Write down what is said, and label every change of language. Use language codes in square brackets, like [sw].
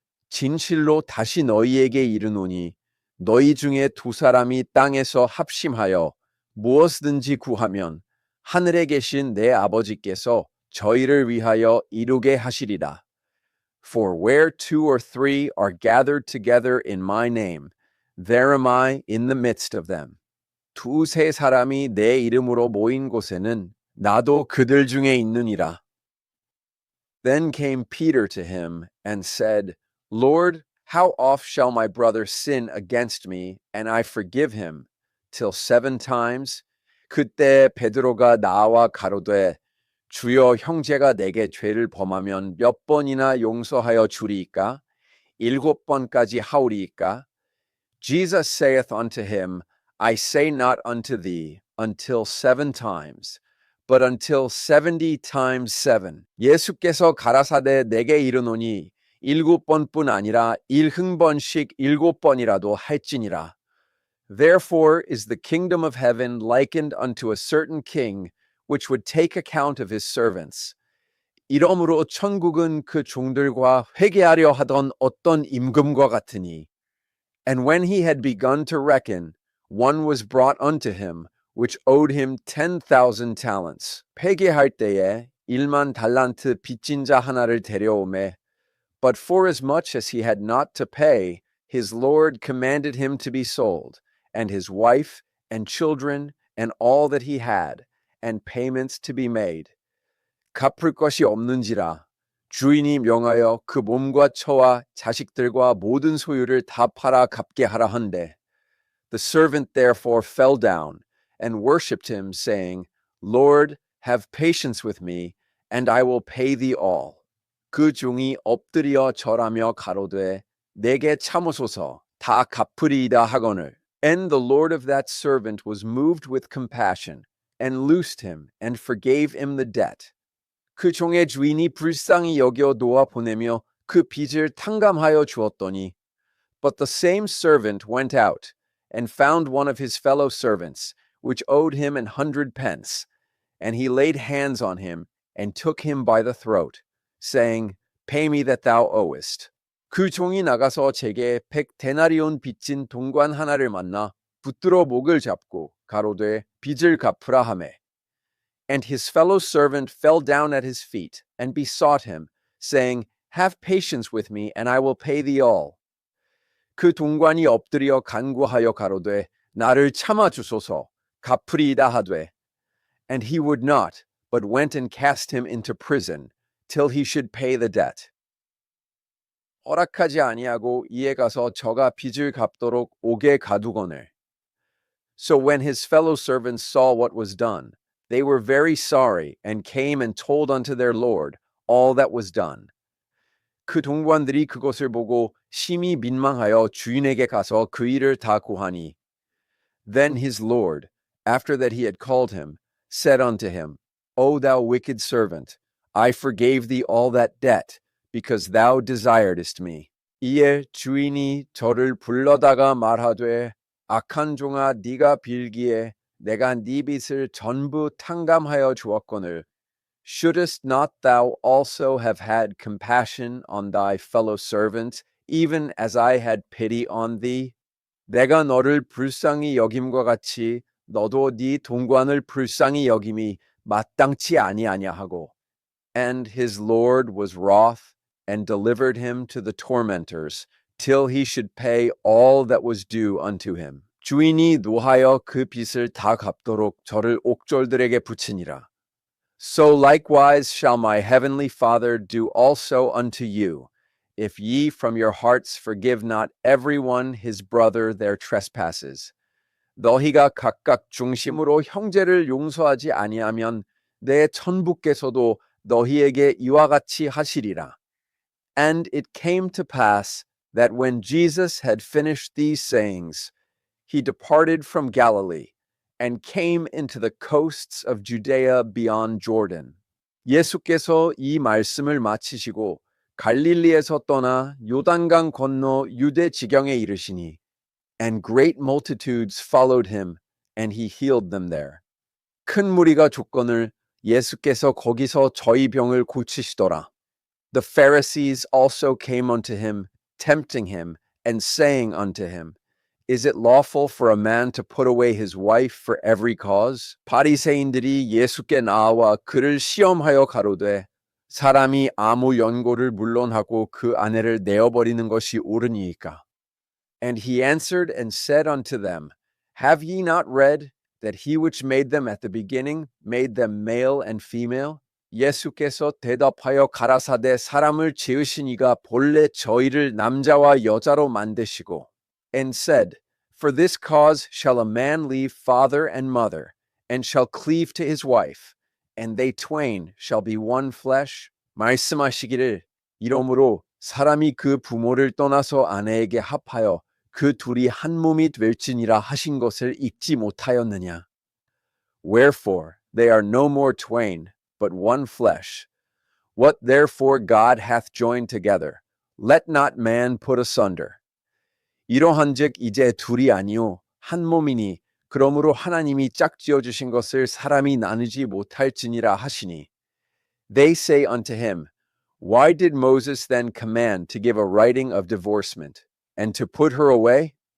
[ko] 진실로 다시 너희에게 이르노니 너희 중에 2 사람이 땅에서 합심하여 무엇이든지 구하면 하늘에 계신 내 아버지께서 저희를 위하여 이루게 하시리라. [en] For where 2 or 3 are gathered together in my name, there am I in the midst of them. [ko] 두세 사람이 내 이름으로 모인 곳에는 나도 그들 중에 있느니라. [en] Then came Peter to him and said, Lord, how oft shall my brother sin against me, and I forgive him? Till 7 times? [ko] 그때 베드로가 나와 가로되, 주여 형제가 내게 죄를 범하면 몇 번이나 용서하여 주리이까? 7번까지 하오리이까? [en] Jesus saith unto him, I say not unto thee, until 7 times, but until 70 times 7. [ko] 예수께서 가라사대 내게 이르노니 7번뿐 아니라 7번씩 7번이라도 할지니라. [en] Therefore is the kingdom of heaven likened unto a certain king, which would take account of his servants. [ko] 이러므로 천국은 그 종들과 회개하려 하던 어떤 임금과 같으니. [en] And when he had begun to reckon, one was brought unto him, which owed him 10,000 talents. [ko] 회개할 때에 1만 달란트 빚진 자 하나를 데려오매. [en] But forasmuch as he had not to pay, his Lord commanded him to be sold, and his wife, and children, and all that he had, and payments to be made. [ko] 갚을 것이 없는지라 주인이 명하여 그 몸과 처와 자식들과 모든 소유를 다 팔아 갚게 하라 한대. [en] The servant therefore fell down and worshipped him, saying, Lord, have patience with me, and I will pay thee all. [ko] 그 종이 엎드려 절하며 가로되 내게 참으소서 다 갚으리이다 하거늘. [en] And the Lord of that servant was moved with compassion, and loosed him, and forgave him the debt. [ko] 그 종의 주인이 불쌍히 여겨 놓아 보내며 그 빚을 탕감하여 주었더니. [en] But the same servant went out, and found one of his fellow servants, which owed him 100 pence. And he laid hands on him, and took him by the throat, saying, Pay me that thou owest. [ko] 그 종이 나가서 제게 100데나리온 빚진 동관 하나를 만나 붙들어 목을 잡고 가로되 빚을 갚으라 하매. [en] And his fellow servant fell down at his feet, and besought him, saying, Have patience with me, and I will pay thee all. [ko] 그 동관이 엎드려 간구하여 가로되 나를 참아 주소서 갚으리이다 하되. [en] And he would not, but went and cast him into prison, till he should pay the debt. [ko] 허락하지 아니하고 이에 가서 저가 빚을 갚도록 옥에 가두거늘. [en] So when his fellow servants saw what was done, they were very sorry, and came and told unto their Lord all that was done. [ko] 그 동관들이 그것을 보고 심히 민망하여 주인에게 가서 그 일을 다 고하니. [en] Then his Lord, after that he had called him, said unto him, O thou wicked servant, I forgave thee all that debt, because thou desiredst me. [ko] 이에 주인이 저를 불러다가 말하되 악한 종아 네가 빌기에 내가 네 빚을 전부 탕감하여 주었거늘 [en] shouldest not thou also have had compassion on thy fellow servant even as I had pity on thee? [ko] 내가 너를 불쌍히 여김과 같이 너도 네 동관을 불쌍히 여김이 마땅치 아니하냐 하고. [en] And his Lord was wroth and delivered him to the tormentors till he should pay all that was due unto him. [ko] 주인이 노하여 그 빚을 다 갚도록 저를 옥졸들에게 붙이니라. [en] So likewise shall my heavenly Father do also unto you, if ye from your hearts forgive not every one his brother their trespasses. [ko] 너희가 각각 중심으로 형제를 용서하지 아니하면 내 천부께서도 너희에게 이와 같이 하시리라. [en] And it came to pass that when Jesus had finished these sayings, he departed from Galilee and came into the coasts of Judea beyond Jordan. [ko] 예수께서 이 말씀을 마치시고 갈릴리에서 떠나 요단강 건너 유대 지경에 이르시니 [en] and great multitudes followed him and he healed them there. [ko] 큰 무리가 족건을 예수께서 거기서 저희 병을 고치시더라. [en] The Pharisees also came unto him, tempting him, and saying unto him, Is it lawful for a man to put away his wife for every cause? [ko] 바리새인들이 예수께 나와 그를 시험하여 가로되 사람이 아무 연고를 물론하고 그 아내를 내어버리는 것이 옳으니이까? [en] And he answered and said unto them, Have ye not read that he which made them at the beginning made them male and female? [ko] 예수께서 대답하여 가라사대 사람을 지으신 이가 본래 저희를 남자와 여자로 만드시고 [en] and said, For this cause shall a man leave father and mother, and shall cleave to his wife, and they twain shall be one flesh. [ko] 말씀하시기를 이러므로 사람이 그 부모를 떠나서 아내에게 합하여 그 둘이 한 몸이 될지니라 하신 것을 읽지 못하였느냐? [en] Wherefore they are no more twain, but one flesh. What therefore God hath joined together, let not man put asunder. [ko] 이러한즉 이제 둘이 아니요 한 몸이니 그러므로 하나님이 짝지어 주신 것을 사람이 나누지 못할지니라 하시니. [en] They say unto him, Why did Moses then command to give a writing of divorcement, and to put her away?